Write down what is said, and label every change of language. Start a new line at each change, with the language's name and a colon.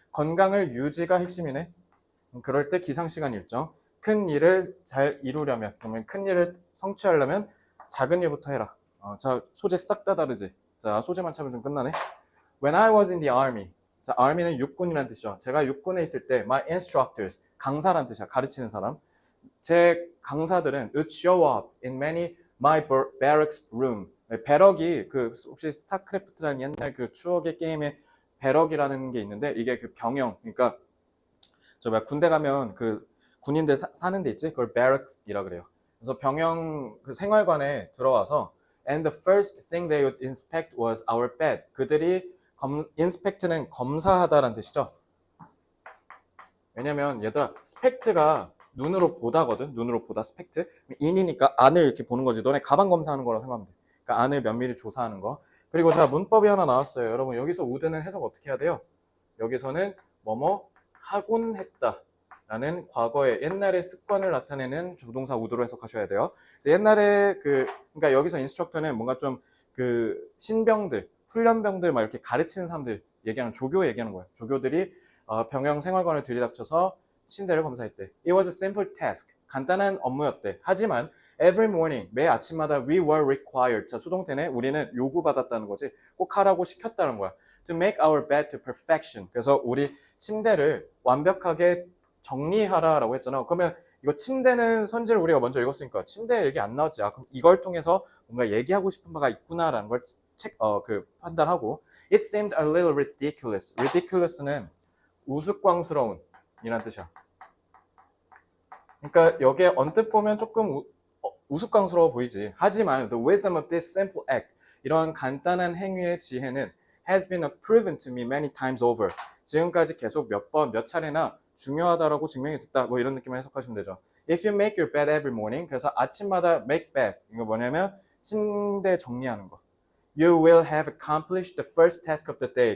Korean: 건강을 유지가 핵심이네. 그럴 때 기상시간 일정. 큰 일을 잘 이루려면, 그러면 큰 일을 성취하려면 작은 일부터 해라. 자, 소재 싹 다 다르지? 자, 소재만 찾으면 끝나네.
English: When I was in the army.
Korean: 자, army는 육군이라는 뜻이죠. 제가 육군에 있을 때,
English: my instructors,
Korean: 강사란 뜻이야. 가르치는 사람. 제 강사들은
English: would show up in my barracks room.
Korean: 배럭이 그 혹시 스타크래프트라는 옛날 그 추억의 게임에 배럭이라는 게 있는데 이게 그 병영. 그러니까 저 군대 가면 그 군인들 사는 데 있지? 그걸 barracks이라 그래요. 그래서 병영 그 생활관에 들어와서
English: and the first thing they would inspect was our bed.
Korean: 그들이 inspect는 검사하다라는 뜻이죠. 왜냐면 얘들아 스펙트가 눈으로 보다거든. 눈으로 보다 스펙트. 인이니까 안을 이렇게 보는 거지. 너네 가방 검사하는 거라고 생각하면 돼. 그러니까 안을 면밀히 조사하는 거. 그리고 자 문법이 하나 나왔어요. 여러분 여기서 would는 해석 어떻게 해야 돼요? 여기서는 뭐뭐 하곤 했다. 라는 과거의 옛날의 습관을 나타내는 조동사 would로 해석하셔야 돼요. 그래서 옛날에 그러니까 여기서 인스트럭터는 뭔가 좀 그 신병들, 훈련병들 막 이렇게 가르치는 사람들 얘기하는 조교 얘기하는 거예요. 조교들이 병영 생활관을 들이닥쳐서 침대를 검사했대.
English: It was a simple task.
Korean: 간단한 업무였대.
English: 하지만 every morning,
Korean: 매 아침마다
English: we were required.
Korean: 자, 수동태네. 우리는 요구받았다는 거지. 꼭 하라고 시켰다는 거야.
English: To make our bed to perfection.
Korean: 그래서 우리 침대를 완벽하게 정리하라라고 했잖아. 그러면 이거 침대는 선지를 우리가 먼저 읽었으니까 침대 얘기 안 나왔지. 아, 그럼 이걸 통해서 뭔가 얘기하고 싶은 바가 있구나라는 걸 판단하고
English: It seemed a little ridiculous.
Korean: ridiculous는 우스꽝스러운 이란 뜻이야. 그러니까 여기에 언뜻 보면 조금 우스꽝스러워 보이지.
English: 하지만 the wisdom of this simple act,
Korean: 이런 간단한 행위의 지혜는
English: has been proven to me many times over.
Korean: 지금까지 계속 몇 번, 몇 차례나 중요하다라고 증명이 됐다. 뭐 이런 느낌을 해석하시면 되죠.
English: If you make your bed every morning,
Korean: 그래서 아침마다
English: make bed.
Korean: 이거 뭐냐면 침대 정리하는 거.
English: You will have accomplished the first task of the day.